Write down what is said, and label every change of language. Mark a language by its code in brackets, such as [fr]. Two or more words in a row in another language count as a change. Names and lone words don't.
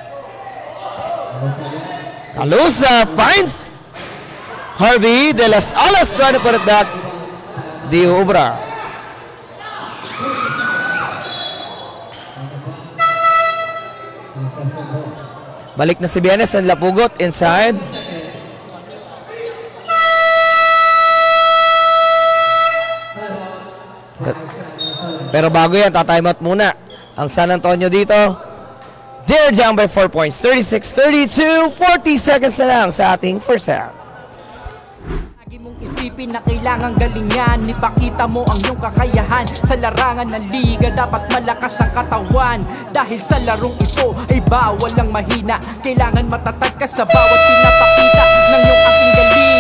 [en] Calusa finds Harvey. De Las Alas trying to put it back. Diubra. [tl] Balik na si Bienes and Lapugot inside. Pero bago yan, ta-timeout muna ang San Antonio dito. [en] They're down by 4 points. 36-32. [tl] 40 seconds na lang sa ating [en] first half. [tl] Lagi mong isipin na kailangan galingan. Ipakita mo ang iyong kakayahan. Sa larangan ng liga dapat malakas ang katawan. Dahil sa larong ito ay bawal ang mahina. Kailangan matatag ka sa bawat pinapakita ng iyong aking galing.